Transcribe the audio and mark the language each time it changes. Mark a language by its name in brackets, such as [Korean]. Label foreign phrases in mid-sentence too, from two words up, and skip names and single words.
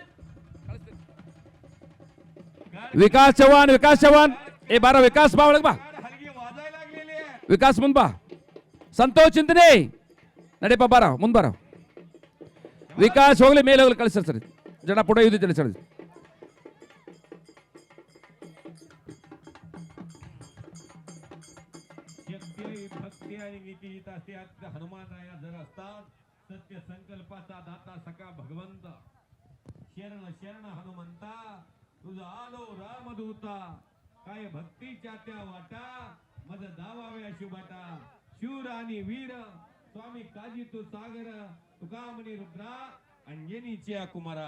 [Kannada] ವಿಕಾಸ್ ಚವಾನ್ ಏ ಬಾರ, ವಿಕಾಸ್ ಬಾ ಒಳಗೆ ಬಾ, ವಿಕಾಸ್ ಮುಂದ್ ಬಾ. ಸಂತೋಷ್ ಚಿಂತನೆ ನಡೆಯಪ್ಪ, ಬಾರ ಮುಂದ್ ಬಾರ. ವಿಕಾಸ್ ಹೋಗ್ಲಿ, ಮೇಲೆ ಹೋಗ್ಲಿ, ಕಳಿಸ್ತಾರೆ ಸರ್, ಜನ ಪುಟ ಇದ್ದಿದ್ದೇನೆ ಸರ್. [Marathi] हनुमानराया जर असतात सत्य संकल्पाचा दाता सखा भगवंत शरण शरण हनुमंता तुझा आलो रामदूता काय भक्तीच्या त्या वाटा मज दावाव्या शुभाटा शूर आणि वीर स्वामी काजी तू सागर तुकामणी रुद्रा अंजनीच्या कुमारा.